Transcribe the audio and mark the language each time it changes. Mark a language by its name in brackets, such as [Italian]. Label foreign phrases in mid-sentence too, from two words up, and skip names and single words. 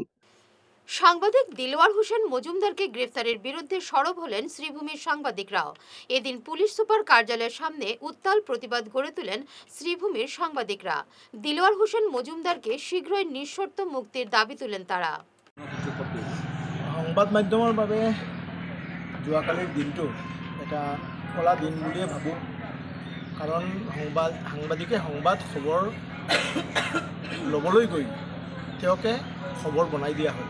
[Bangla] সাংবাদিক দিলওয়ার হোসেন মজুমদারকে গ্রেফতারের বিরুদ্ধে সরব হলেন শ্রীভূমির সাংবাদিকরাও। এদিন পুলিশ সুপার কার্যালয়ের সামনে উত্তাল প্রতিবাদ গড়ে তোলেন শ্রীভূমির সাংবাদিকরা। দিলওয়ার হোসেন মজুমদারকে শীঘ্রই নিঃশর্ত মুক্তির দাবি তুলেন তারা। [Assamese] সংবাদ মাধ্যমৰ বাবে যোৱাকালিৰ দিনটো এটা কলা দিন বুলিয়ে ভাবোঁ, কাৰণ সাংবাদিকে সংবাদ খবৰ ল'বলৈ গৈ তেওঁকে খবৰ বনাই দিয়া হয়।